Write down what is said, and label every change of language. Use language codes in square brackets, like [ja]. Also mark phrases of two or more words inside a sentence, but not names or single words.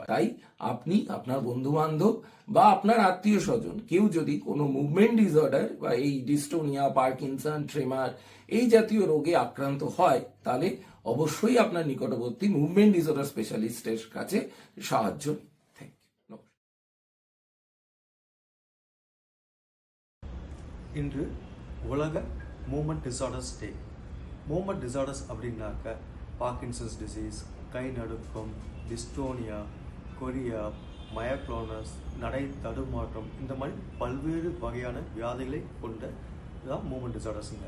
[bn] তাই আপনি, আপনার বন্ধু বান্ধব বা আপনার আত্মীয় স্বজন কেউ যদি কোনো [en] movement disorder [bn] বা এই ডিস্টোনিয়া, পার্কিনসন, ট্রেমার এই জাতীয় রোগে আক্রান্ত হয় তাহলে অবশ্যই আপনার নিকটবর্তী [en] movement disorder [bn] স্পেশালিস্টের কাছে সাহায্য নিন। [en] thank you. [ta] இன்று உலக [en] movement disorders day. movement disorders [ta] அப்படின்னாக்க [en] Parkinson's disease, [ta] கை நடுக்கம், டிஸ்டோனியா, கொரியா, மயோக்ளோனஸ், நடை தடுமாற்றம், இந்த மாதிரி பல்வேறு வகையான வியாதிகளை கொண்ட தான் [en] movement disordersunga.